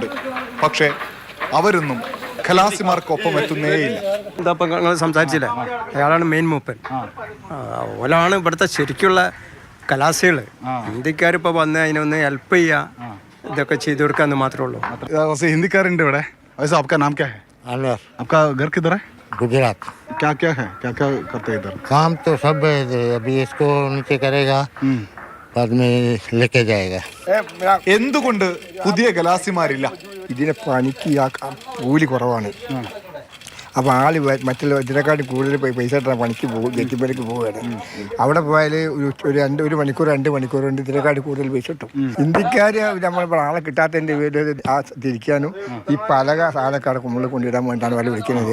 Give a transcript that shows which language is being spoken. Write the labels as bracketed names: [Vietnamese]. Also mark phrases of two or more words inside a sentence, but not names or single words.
[Malayalam] പക്ഷേ അവരൊന്നും ഖലാസിമാർക്കൊപ്പം എത്തുന്നേയില്ല. ഇതപ്പം നിങ്ങൾ സംസാരിച്ചില്ലേ, അയാളാണ് മെയിൻ മൂപ്പൻ. ഓലാണ് ഇവിടുത്തെ ശരിക്കുള്ള ഖലാസികൾ. ഹിന്ദിക്കാരിപ്പോൾ വന്ന് അതിനൊന്ന് ഹെൽപ്പ് ചെയ്യുക, ഇതൊക്കെ ചെയ്തു കൊടുക്കാന്ന് മാത്രമേ ഉള്ളൂ. ഹിന്ദിക്കാരുണ്ട് ഇവിടെ. [Hindi] आपका नाम क्या है? अनवर। आपका घर किधर है? गुजरात। क्या क्या है, क्या क्या करते हैं इधर? काम तो सब अभी इसको नीचे करेगा, बाद में लेके जाएगा. [Malayalam] എന്തുകൊണ്ട് പുതിയ ഗലാസിമാരില്ല? ഇതിനെ പണിക്ക് കൂലി കുറവാണ്. അപ്പോൾ ആള് മറ്റുള്ള ഇതിനെക്കാട്ടി കൂടുതൽ പൈസ ഇട്ടാൽ പണിക്ക് പോകും, ഗെറ്റിപ്പണിക്ക് പോവുകയാണ്. അവിടെ പോയാൽ ഒരു മണിക്കൂർ 2 മണിക്കൂർ കൊണ്ട് ഇതിനെക്കാട്ടി കൂടുതൽ പൈസ കിട്ടും. ഇന്ത്യക്കാർ നമ്മളിപ്പോൾ ആളെ കിട്ടാത്തതിൻ്റെ പേര് തിരിക്കാനും ഈ പലക സാധനക്കാരെ മുകളിൽ കൊണ്ടിടാൻ വേണ്ടിയിട്ടാണ് വല വിളിക്കുന്നത്.